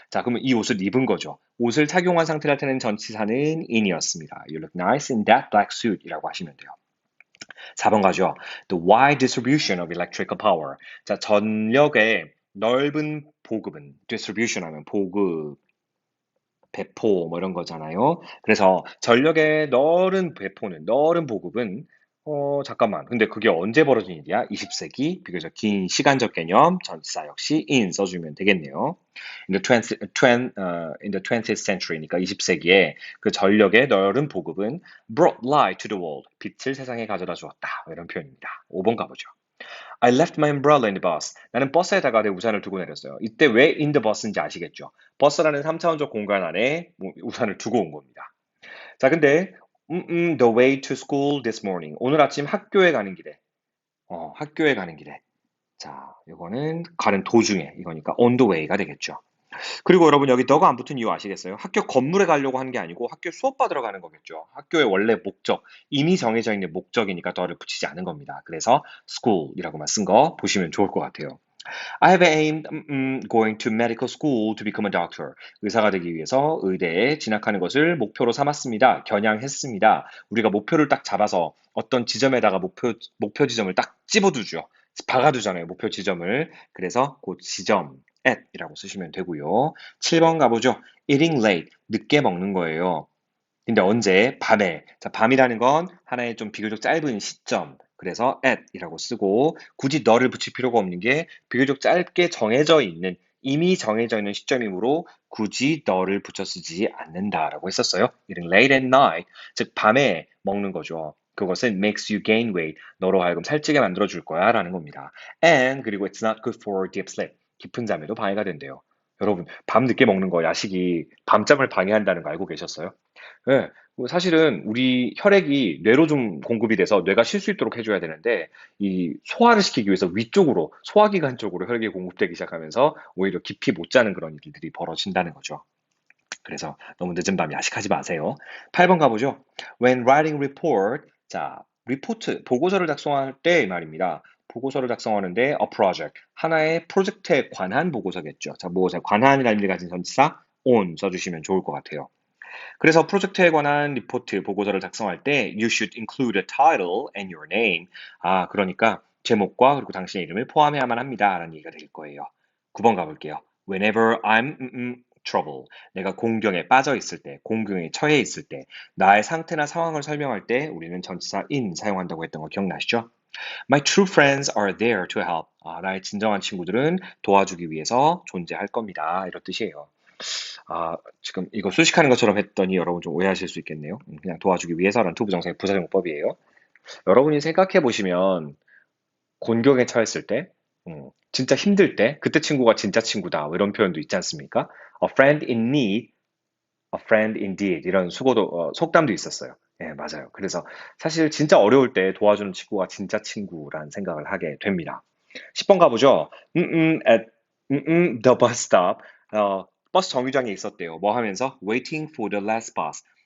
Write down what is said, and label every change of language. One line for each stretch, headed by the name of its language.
Korean: 자, 그러면 이 옷을 입은 거죠. 옷을 착용한 상태를 나타내는 전치사는 in이었습니다.
English: You look nice in that black suit
Korean: 이라고 하시면 돼요. 4번 가죠.
English: The wide distribution of electrical power.
Korean: 자, 전력의 넓은 보급은 distribution 하면 보급, 배포 뭐 이런 거잖아요. 그래서 전력의 넓은 보급은 잠깐만. 근데 그게 언제 벌어진 일이야? 20세기 비교적 긴 시간적 개념 전치사 역시 in 써주면 되겠네요.
English: In the 20th century
Korean: 니까 20세기에 그 전력의 넓은 보급은
English: brought light to the world.
Korean: 빛을 세상에 가져다 주었다. 뭐 이런 표현입니다. 5번 가보죠.
English: I left my umbrella in the bus.
Korean: 나는 버스에다가 내 우산을 두고 내렸어요. 이때 왜
English: in the bus
Korean: 인지 아시겠죠? 버스라는 3차원적 공간 안에 우산을 두고 온 겁니다. 자, 근데
English: the way to school this morning.
Korean: 오늘 아침 학교에 가는 길에. 학교에 가는 길에. 자, 이거는 가는 도중에 이거니까 on the way가 되겠죠. 그리고 여러분 여기 너가 안 붙은 이유 아시겠어요? 학교 건물에 가려고 한 게 아니고 학교 수업 받으러 가는 거겠죠. 학교의 원래 목적, 이미 정해져 있는 목적이니까 더를 붙이지 않은 겁니다. 그래서 school이라고만 쓴 거 보시면 좋을 것 같아요.
English: I have aimed going to medical school to become a doctor.
Korean: 의사가 되기 위해서 의대에 진학하는 것을 목표로 삼았습니다. 겨냥했습니다. 우리가 목표를 딱 잡아서 어떤 지점에다가 목표 지점을 딱 집어두죠. 박아두잖아요. 목표 지점을. 그래서 그 지점 at 이라고 쓰시면 되고요. 7번 가보죠.
English: Eating late.
Korean: 늦게 먹는 거예요. 근데 언제? 밤에. 자, 밤이라는 건 하나의 좀 비교적 짧은 시점. 그래서 at이라고 쓰고 굳이 너를 붙일 필요가 없는 게 비교적 짧게 이미 정해져 있는 시점이므로 굳이 너를 붙여 쓰지 않는다라고 했었어요.
English: eating late at night.
Korean: 즉 밤에 먹는 거죠.
English: 그것은 makes you gain weight.
Korean: 너로 하여금 살찌게 만들어 줄 거야 라는 겁니다.
English: And 그리고 it's not good for deep sleep.
Korean: 깊은 잠에도 방해가 된대요. 여러분, 밤 늦게 먹는 거 야식이 밤잠을 방해한다는 거 알고 계셨어요? 예. 뭐 사실은 우리 혈액이 뇌로 좀 공급이 돼서 뇌가 쉴 수 있도록 해줘야 되는데 이 소화를 시키기 위해서 위쪽으로 소화기관 쪽으로 혈액이 공급되기 시작하면서 오히려 깊이 못 자는 그런 일들이 벌어진다는 거죠. 그래서 너무 늦은 밤 야식하지 마세요. 8번 가보죠.
English: When writing report,
Korean: 자, 리포트, 보고서를 작성할 때 말입니다. 보고서를 작성하는데 a project, 하나의 프로젝트에 관한 보고서겠죠. 자, 뭐, 관한이라는 의미를 가진 전치사 on 써주시면 좋을 것 같아요. 그래서 프로젝트에 관한 리포트, 보고서를 작성할 때
English: you should include a title and your name.
Korean: 아, 그러니까 제목과 그리고 당신의 이름을 포함해야만 합니다. 라는 얘기가 될 거예요. 9번 가볼게요.
English: Whenever I'm trouble.
Korean: 내가 공경에 빠져 있을 때, 공경에 처해 있을 때, 나의 상태나 상황을 설명할 때 우리는 전치사 in 사용한다고 했던 거 기억나시죠?
English: My true friends are there to help.
Korean: 아, 나의 진정한 친구들은 도와주기 위해서 존재할 겁니다. 이런 뜻이에요. 아, 지금 이거 수식하는 것처럼 했더니 여러분 좀 오해하실 수 있겠네요. 그냥 도와주기 위해서라는 투부정사의 부사용법이에요. 여러분이 생각해 보시면 곤경에 처했을 때, 진짜 힘들 때, 그때 친구가 진짜 친구다. 뭐 이런 표현도 있지 않습니까?
English: A friend in need, a friend indeed.
Korean: 이런 수고도, 속담도 있었어요. 예, 맞아요. 그래서 사실 진짜 어려울 때 도와주는 친구가 진짜 친구란 생각을 하게 됩니다. 10번 가보죠.
English: at, the bus stop.
Korean: 버스 정류장에 있었대요. 뭐 하면서?
English: Waiting for the last bus.